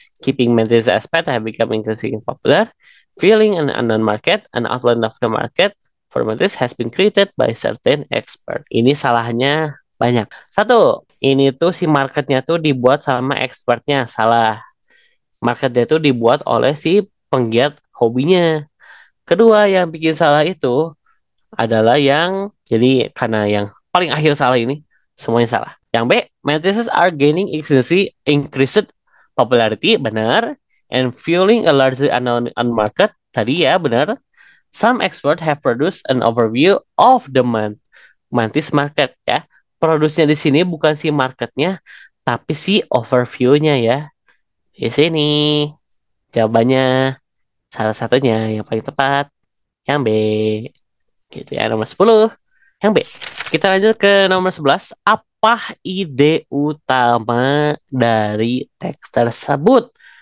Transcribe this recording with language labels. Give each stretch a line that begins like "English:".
English: Keeping mantis as pet have become increasingly popular. Filling an unknown market, an outline of the market for mantis has been created by certain expert.
Indonesian: Ini salahnya banyak. Satu, ini tuh si marketnya tuh dibuat sama expertnya. Salah. Marketnya tuh dibuat oleh si penggiat hobinya. Kedua, yang bikin salah itu adalah yang jadi karena yang paling akhir salah ini semuanya salah. Yang B,
English: matrices are gaining increased popularity,
Indonesian: benar,
English: and fueling a larger unknown market,
Indonesian: tadi ya benar.
English: Some experts have produced an overview of the mantis market ya.
Indonesian: Produsnya di sini bukan si marketnya, tapi si overview-nya ya. Di sini jawabannya salah satunya yang paling tepat yang B. Gitu ya, nomor 10. Yang B. Kita lanjut ke nomor 11. Apa ide utama dari teks tersebut?